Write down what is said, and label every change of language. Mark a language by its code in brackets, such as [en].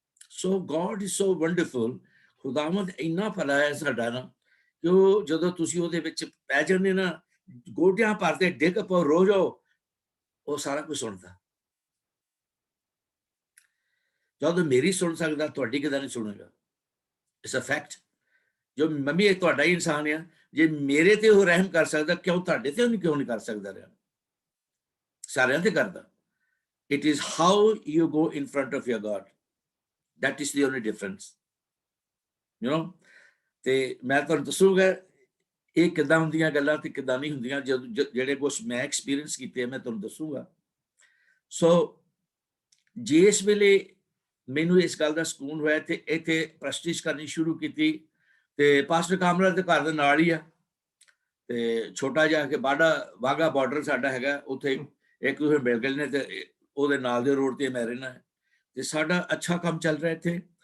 [pa] So [en] God is so wonderful. [pa] ਖੁਦਾਵੰਦ ਇੰਨਾ ਭਲਾ ਹੈ ਸਾਡਾ ਨਾ, ਕਿ ਜਦੋਂ ਤੁਸੀਂ ਉਹਦੇ ਵਿੱਚ ਪੈ ਜਾਂਦੇ ਨਾ, ਗੋਡਿਆਂ ਭਰ ਤੇ ਡਿੱਗ ਪਓ, ਰੋ ਜਾਓ, ਉਹ ਸਾਰਾ ਕੁਝ ਸੁਣਦਾ। ਜਦੋਂ ਮੇਰੀ ਸੁਣ ਸਕਦਾ, ਤੁਹਾਡੀ ਕਿਦਾਂ ਨਹੀਂ ਸੁਣੇਗਾ? [en] It's a fact. [pa] ਜੋ ਮੰਮੀ ਇਹ ਤੁਹਾਡਾ ਹੀ ਇਨਸਾਨ ਆ, ਜੇ ਮੇਰੇ ਤੇ ਉਹ ਰਹਿਮ ਕਰ ਸਕਦਾ, ਕਿਉਂ ਤੁਹਾਡੇ ਤੇ ਉਹਨੂੰ ਕਿਉਂ ਨਹੀਂ ਕਰ ਸਕਦਾ ਰਿਹਾ? ਸਾਰਿਆਂ ਤੇ ਕਰਦਾ। [en] It is how you go in front of your God. That is the only difference. You know? [pa] ਤੇ ਮੈਂ ਤੁਹਾਨੂੰ ਦੱਸੂਗਾ ਇਹ ਕਿੱਦਾਂ ਹੁੰਦੀਆਂ ਗੱਲਾਂ ਤੇ ਕਿੱਦਾਂ ਨਹੀਂ ਹੁੰਦੀਆਂ। ਜਿਹੜੇ ਕੁਛ ਮੈਂ ਐਕਸਪੀਰੀਅੰਸ ਕੀਤੇ ਮੈਂ ਤੁਹਾਨੂੰ ਦੱਸੂਗਾ। ਸੋ ਜਿਸ ਵੇਲੇ ਮੈਨੂੰ ਇਸ ਗੱਲ ਦਾ ਸਕੂਨ ਹੋਇਆ ਤੇ ਇੱਥੇ ਪ੍ਰੈਕਟਿਸ ਕਰਨੀ ਸ਼ੁਰੂ ਕੀਤੀ, ਤੇ ਪਾਸਟਰ ਕਾਮਰਾ ਦੇ ਘਰ ਦੇ ਨਾਲ ਹੀ ਆ, ਤੇ ਛੋਟਾ ਜਿਹਾ ਕਿ ਵਾਘਾ ਬਾਰਡਰ ਸਾਡਾ ਹੈਗਾ, ਉੱਥੇ ਇੱਕ ਦੂਸਰੇ ਮਿਲ ਗਏ ਨੇ, ਤੇ ਉਹਦੇ ਨਾਲ ਦੇ ਰੋਡ ਤੇ ਮੈਂ ਰਹਿਣਾ ਹੈ, ਤੇ ਸਾਡਾ ਅੱਛਾ ਕੰਮ ਚੱਲ ਰਿਹਾ ਇੱਥੇ।